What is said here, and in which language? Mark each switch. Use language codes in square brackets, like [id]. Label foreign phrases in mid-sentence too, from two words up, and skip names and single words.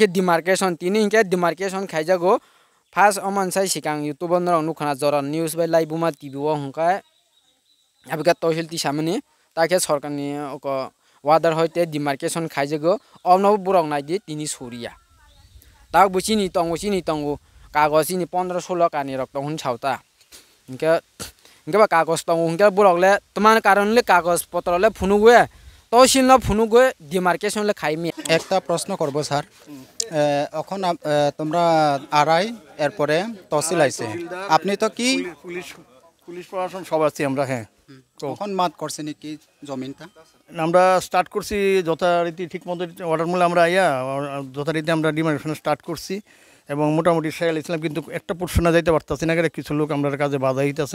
[trp] demarcation tini inge demarcation khaijago first oman sai sikang youtube no nu khana jora news bai live buma tv o hongka abika tohil ti samani take sarkar ni ko wader hoite demarcation khaijago omno borok nai di tini suriya tak buchini tongo kagos ni 15 16 kani rok tong chauta inge ba kagos tong borok le tuman karon le kagos potro le phunuwe তহসিল ন ফুনুগৈ ডিমার্কেশন লে খাইমি [bn] একটা প্রশ্ন করব স্যার এখন তোমরা আড়াই এরপরে তহসিল আইছে আপনি তো কি পুলিশ পুলিশ প্রশাসন সব আছি আমরা। হ্যাঁ, কখন মাত করছেন কি জমিনটা আমরা স্টার্ট করছি যথারীতি ঠিক মতো অর্ডার মূল্যে আমরা আইয়া যথারীতি আমরা ডিমার্কেশন স্টার্ট করছি এবং মোটামুটি সাইল ইসলাম কিন্তু একটা পোর্শনে যাইতে পারতেছি না গেলে কিছু লোক আমরা কাজে বাধা দিতেছে।